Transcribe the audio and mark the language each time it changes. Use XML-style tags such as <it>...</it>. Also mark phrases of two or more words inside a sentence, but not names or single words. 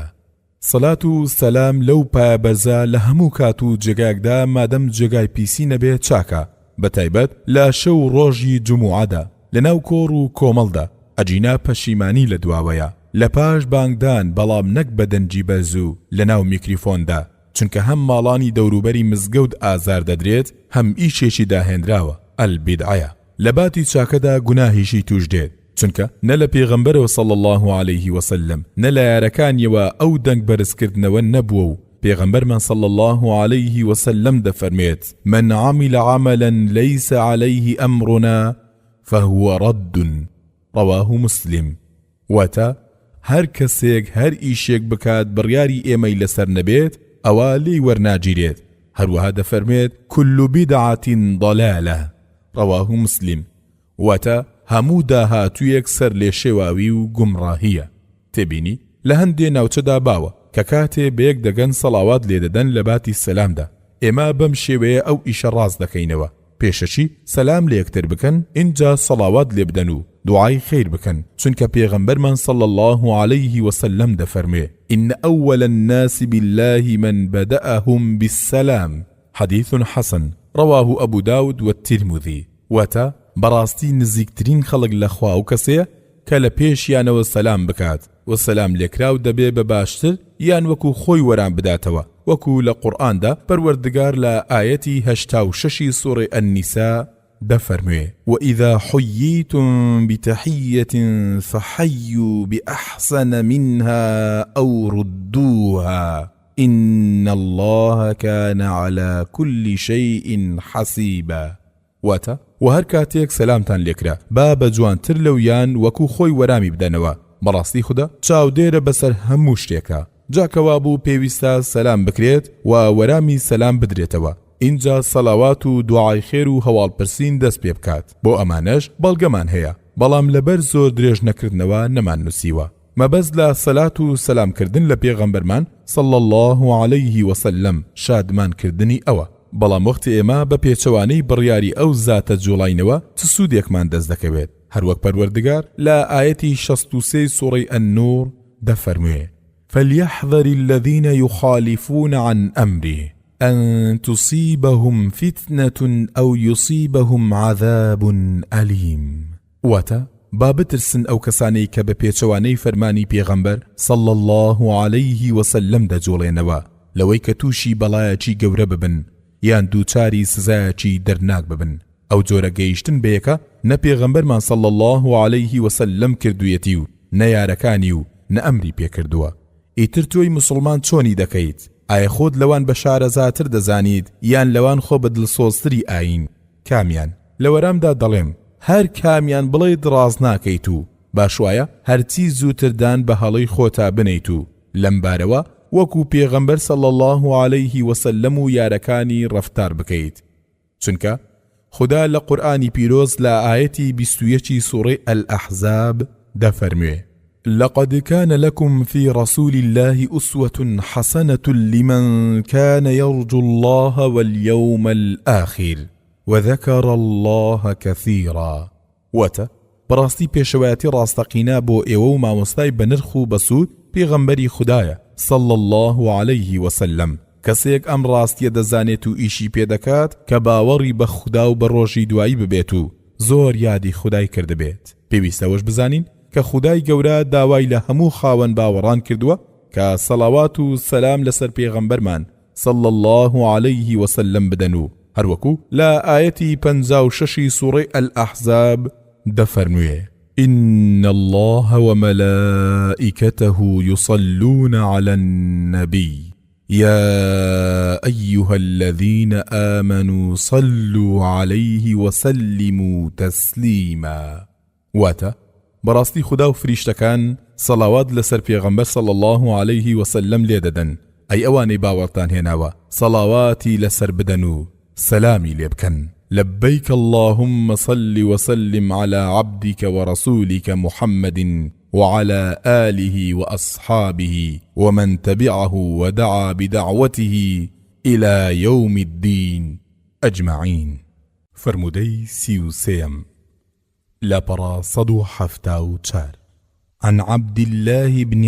<ckb>سەلات و سەلام لەو پایەبەرزە لە هەموو کات و جێگایەکدا مادەم جێگای پیسی نەبێت چاکە، بەتایبەت لە شەو ڕۆژی جموعەدا لەناو کۆڕ و کۆمەڵدا ئەجینا پەشیمانی لە دواوەیە، لە پاش بانگدان بەڵام نەک بە دەنجی بەرز و لەناو میکریفۆندا، چونکە هەم ماڵانی دەوروبەری مزگەوت ئازار دەدرێت هەم ئیشێکی داهێنراوە ئەلبیدعەیە. لە باتی چاکەدا گوناهیشی توش دێت، چونکە نە لە پێغەمبەرەوە</ckb> <ar>صلی الله عليه وسلم</ar> <ckb>نە لە یارەکانیەوە ئەو دەنگ بەرزکردنەوە نەبووە و پێغەمبەرمان</ckb> <ar>صلی الله عليه وسلم</ar> <ckb>دەفەرمێت</ckb> <ar>من عمل عملا ليس عليه أمرنا فهو رد. رواه مسلم.</ar> <ckb>واتە هەر کەسێک هەر ئیشێک بکات بڕیاری ئێمەی لەسەر نەبێت ئەوە لێی وەرناگیرێت. هەروەها دەفەرمێت</ckb> <ar>كل بدعة ضلالة. رواه مسلم.</ar> <ckb>واتە هەموو داهاتوویەک سەر لێ شێواوی و گومڕاهیە. تێبینی لە هەندێ ناوچەدا باوە کە کاتێ بەیەک دەگەن سەڵاوات لێدەدەن لە باتی سەلامدا، ئێمە بەم شێوەیە ئەو ئیشە ڕاست دەکەینەوە، پێشەچی سەلام لە یەکتر بکەن اینجا سەڵاوات لێ بدەن و دوعای خیر بکەن، چونکە پێغەمبەرمان</ckb> <ar>صلی الله عليه وسلم</ar> <ckb>دەفەرمێ</ckb> <ar>إن أول الناس بالله من بدأهم بالسلام. حديث حسن. رواه أبو داود والترمذي.</ar> <ckb>واتا بەڕاستی نزیکترین خەڵک لە خوا و کەسەیە کە لە پێشیانەوە سەلام بکات و سەلام لێکراو دەبێ بە باشتر یان وەکو خۆی وەران بداتەوە، وەکو لە قورئاندا پەروەردگار لە ئاەتی 86 سوورەی النیساء دەفەرموێ</ckb> <ar>وإذا حييتم بتحية فحيوا بأحسن منها أو ردوها إن الله كان على كل شيء حسيبا.</ar> <ckb>واتە و هەر کاتێک سەلامتان لێکرا با بە جوانتر لەویان وەکو خۆی وەرامی بدەنەوە، بەڕاستی خوددا چاودێرە بەسەر هەموو شتێکە، جاکەوا بوو پێویستە سەلام بکرێت و وەرامی سەلام بدرێتەوە، اینجا سەلاوات و دوعای خێر و هەواڵپرسین دەست پێ بکات. بۆ ئەمانەش بەڵگەمان هەیە، بەڵام لەبەر زۆر درێژ نەکردنەوە نەمان نووسیوە. مەبەست لە سەلات و سەلامکردن لە پێغەمبەرمان</ckb> <ar>صلی الله عليه وسلم</ar> <ckb>شادمانکردنی ئەوە، بەڵام وەختی ئێمە بە پێچەوانەی بڕیاری ئەو زاتە جوڵاینەوە چ سوودێکمان دەست دەکەوێت. هەروەک پەروەردگار لە ئاەتی 63 سوورەی النور دەفەرموێ</ckb> <ar>فليحذر الذين يخالفون عن أمره أن تصيبهم فتنة أو يصيبهم عذاب أليم.</ar> <ckb>واتە با بترسن ئەو کەسانەی کە بە پێچەوانەی فەرمانی پێغەمبەر</ckb> <ar>صلى الله عليه وسلم</ar> <ckb>دەجوڵێنەوە لەوەی کە تووشی بەڵایەکی گەورە ببن یان دووچاری سزایەکی دەرناک ببن. ئەو جۆرە گەیشتن بەیەکە نە پێغەمبەرمان</ckb> <ar>صلى الله عليه وسلم</ar> <ckb>کردوویەتی و نە یارەکانی و نە ئەمری پێکردووە. ئیتر تۆی مسلمان چۆنی دەکەیت؟ ئایا خۆت لەوان بە شارەزاتر دەزانیت یان لەوان خۆ بە دڵسۆزتری ئاین؟ کامیان؟ لە وەرامدا دەڵێم هەر کامیان بڵێیت ڕاز ناکەیت و باش وایە هەرچی زووتردان بە هەڵەی خۆتا بنیت و لەم بارەوە وەکو پێغەمبەر</ckb> <ar>صلى الله عليه وسلم</ar> <ckb>و یارەکانی ڕەفتار بکەیت. چونکە خدا لە قورئانی پیرۆز لە ئاەتی 21 سوڕەی الأحزاب دەفەرموێ:</ckb> <ar>لقد كان لكم في رسول الله أسوة حسنة لمن كان يرجو الله واليوم الآخر وذكر الله كثيرا.</ar> <ckb>واتە بەڕاستی پێشەوایەتی ڕاستەقینە بۆ ئێوە و مامۆستای بەنرخ و بەسوود پێغەمبەری خوددایە</ckb> <ar>صلى الله عليه وسلم.</ar> <ckb>کەسێک ئەم ڕاستیە دەزانێت و ئیشی پێدەکات کە باوەڕی بە خوددا و بە ڕۆژی دوایی ببێت و زۆر یادی خودای کردبێت. پێویستەوەش بزانین کە خودای گەورە داوای لە هەموو خاوەن باوەڕان کردووە کە سەڵاوات و سەلام لەسەر پێغەمبەرمان</ckb> <ar>صلى الله عليه وسلم</ar> <ckb>بدەن و هەروەکو لە ئاەتی 56 سوڕەی الأحزاب دەفەرموێ:</ckb> <ar>إن الله وملائكته يصلون على النبي يا أيها الذين آمنوا صلوا عليه وسلموا تسليما.</ar> <ckb>واتە بەڕاستی خدا و فریشتەکان سەڵاوات لەسەر پێغەمبەر</ckb> <ar>صلى الله عليه وسلم</ar> <ckb>لێ دەدەن. ئەی ئەوانەی باوەڕتان هێناوە سەڵاواتی لەسەر بدەن و سەلامی لێ بکەن.</ckb> <ar>لبيك اللهم صل وسلم على عبدك ورسولك محمد وعلى آله وأصحابه ومن تبعه ودعا بدعوته إلى يوم الدين أجمعين.</ar> <ckb>فرمودي سيوسيم لبرا صدو حفتاو تشار</ckb> <ar>عن عبد الله بن</ar>